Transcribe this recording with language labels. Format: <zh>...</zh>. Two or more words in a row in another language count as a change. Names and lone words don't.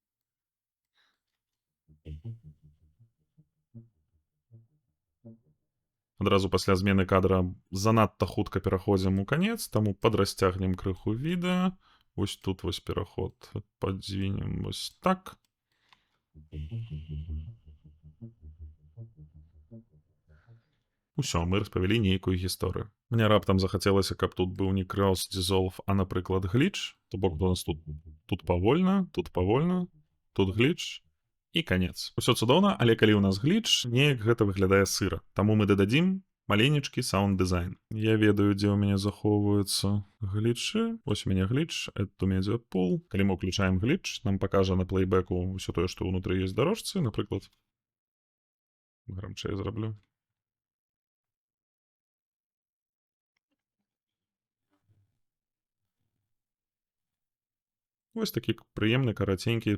<be>Адразу пасля змены кадра занадта хутка пераходзім у канец, таму падрасцягнем крыху відэа. Вось тут вось пераход падзвінем вось так. Усё, мы распавялі нейкую гісторыю. Мне раптам захацелася, каб тут быў не</be> <en>cross dissolve,</en> <be>а, напрыклад, гліч. То бок у нас тут павольна, тут гліч і канец. Усё цудоўна, але калі ў нас гліч, неяк гэта выглядае сыра. Таму мы дададзім маленечкі саунд-дызайн. Я ведаю, дзе ў мяне захоўваюцца глічы. Вось у мяне гліч,</be> <en>add to media pool.</en> <be>Калі мы ўключаем гліч, нам пакажа на плейбеку ўсё тое, што ўнутры ёсць дарожцы, напрыклад. Грамчэй зраблю. Вось такі прыемны, караценькі.</be>